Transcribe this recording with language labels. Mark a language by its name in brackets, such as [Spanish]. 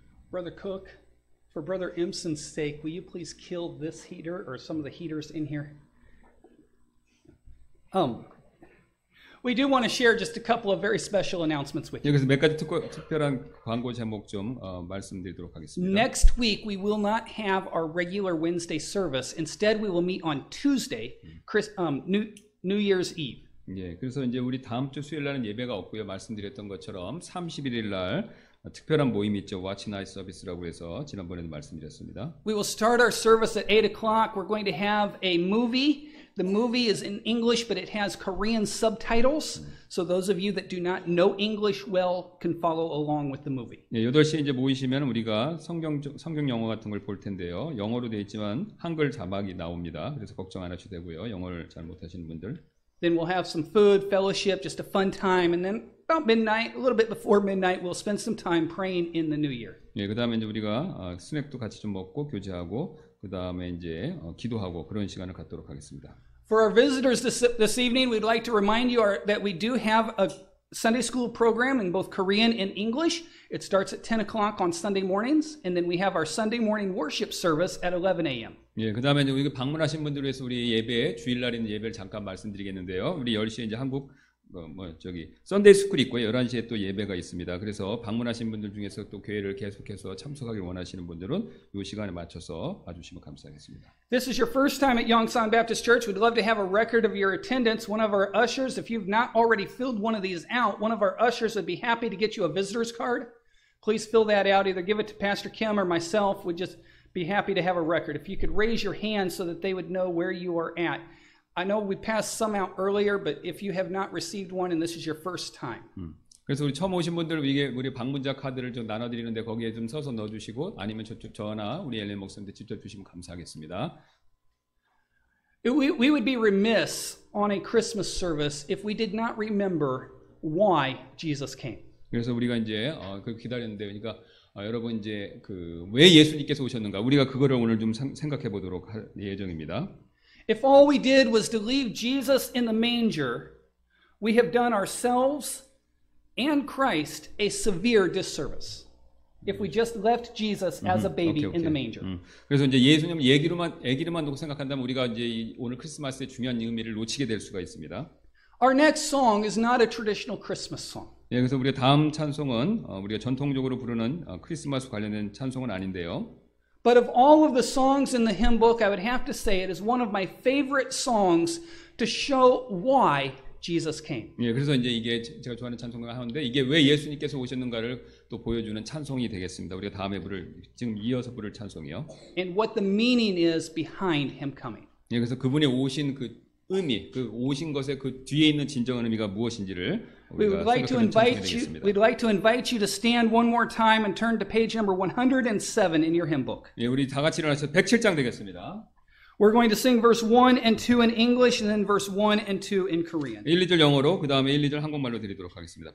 [English] Brother Cook, for Brother Imson's sake, will you please kill this heater or some of the heaters in here? We do want to share just a couple of very special announcements with you. [Korean] 여기서 몇 가지 특별한 광고 제목 좀 말씀드리도록 하겠습니다. [English] Next week, we will not have our regular Wednesday service. Instead, we will meet on Tuesday, New Year's Eve. [Korean] 예, 그래서 이제 우리 다음 주 수요일 날은 예배가 없고요. 말씀드렸던 것처럼 31일 날 특별한 모임이 있죠. Watch Night Service라고 해서 지난번에도 말씀드렸습니다. [English] We will start our service at 8 o'clock. We're going to have a movie. The movie is in English, but it has Korean subtitles. So those of you that do not know English well can follow along with the movie. [Korean] 예, 8시에 이제 모이시면 우리가 성경 영어 같은 걸 볼 텐데요. 영어로 되어 있지만 한글 자막이 나옵니다. 그래서 걱정 안 하셔도 되고요. 영어를 잘 못하시는 분들. [English] Then we'll have some food, fellowship, just a fun time, and then about midnight, a little bit before midnight, we'll spend some time praying in the new year. [Korean] 예, 그다음에 이제 우리가 스낵도 같이 좀 먹고 교제하고 그다음에 이제 기도하고 그런 시간을 갖도록 하겠습니다. [English] For our visitors this evening, we'd like to remind you that we do have a Sunday school program in both Korean and English. It starts at 10 o'clock on Sunday mornings, and then we have our Sunday morning worship service at 11 a.m. [Korean] 예, 그 다음에 우리 방문하신 분들 위해서 우리 예배, 주일날 있는 예배를 잠깐 말씀드리겠는데요. 우리 10시에 이제 한국, 썬데이 스쿨이 있고요. 11시에 또 예배가 있습니다. 그래서 방문하신 분들 중에서 또 교회를 계속해서 참석하길 원하시는 분들은 이 시간에 맞춰서 봐주시면 감사하겠습니다. [English] This is your first time at Yongsan Baptist Church. We'd love to have a record of your attendance. One of our ushers, if you've not already filled one of these out, one of our ushers would be happy to get you a visitor's card. Please fill that out. Either give it to Pastor Kim or myself. We'd just be happy to have a record. If you could raise your hand so that they would know where you are at. I know we passed some out earlier, but if you have not received one and this is your first time. [Korean] 그래서 우리 처음 오신 분들 우리 방문자 카드를 좀 나눠드리는데 거기에 좀 써서 넣어주시고 아니면 저나 우리 엘렌 목사님한테 직접 주시면 감사하겠습니다. [English] We would be remiss on a Christmas service if we did not remember why Jesus came. [Korean] 그래서 우리가 이제 그 기다렸는데 그러니까 여러분 이제 왜 예수님께서 오셨는가 우리가 그거를 오늘 좀 생각해 보도록 할 예정입니다. [English] If all we did was to leave Jesus in the manger, we have done ourselves and Christ a severe disservice. If we just left Jesus as a baby in the manger. [Korean] 그래서 이제 예수님 애기로만 놓고 생각한다면 우리가 이제 오늘 크리스마스의 중요한 의미를 놓치게 될 수가 있습니다. [English] Our next song is not a traditional Christmas song. [Korean] 예, 그래서 우리가 다음 찬송은 우리가 전통적으로 부르는 크리스마스 관련된 찬송은 아닌데요. [English] But of all of the songs in the hymn book, I would have to say it is one of my favorite songs to show why Jesus came. [Korean] 예, 그래서 이제 이게 제가 좋아하는 찬송을 하는데 이게 왜 예수님께서 오셨는가를 또 보여주는 찬송이 되겠습니다. 우리가 다음에 지금 이어서 부를 찬송이요. [English] And what the meaning is behind him coming. [Korean] 예, 그래서 그분이 오신 그 의미, 그 오신 것의 그 뒤에 있는 진정한 의미가 무엇인지를 우리가 생각하는 찬송이 되겠습니다. [English] We'd like to invite you to stand one more time and turn to page number 107 in your hymn book. [Korean] 예, 우리 다 같이 일어나서 107장 되겠습니다. [English] We're going to sing verse 1 and 2 in English and then verse 1 and 2 in Korean. [Korean] 1, 2절 영어로 그 다음에 1, 2절 한국말로 드리도록 하겠습니다.